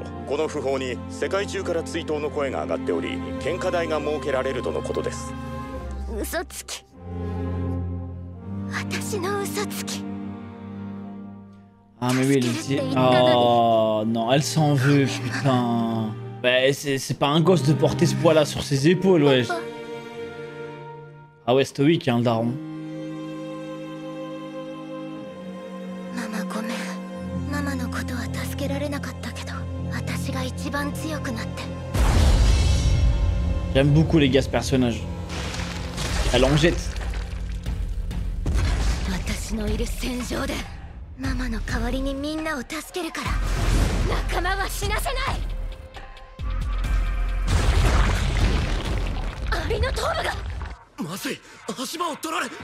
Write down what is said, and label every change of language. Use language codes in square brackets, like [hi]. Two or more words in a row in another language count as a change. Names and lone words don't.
[ja] この訃報に世界中から追悼の声が上がっており、献花台が設けられるとのことです。嘘つき。私の嘘つき。 [fr] Ah mais oui, elle dit... Oh non, elle s'en veut, putain. Bah, c'est pas un gosse de porter ce poids-là sur ses épaules, wesh. Ah ouais, stoïque, hein, le daron. [ja] ママごめん。ママのことは助けられなかったけど、私が一番強くなって。 [fr] J'aime beaucoup les gars ce personnage. Elle en jette. [ja] 私のいる戦場で。ママの代わりにみんなを助けるから仲間は死なせない。アリの頭部がまずい、足場を取られ。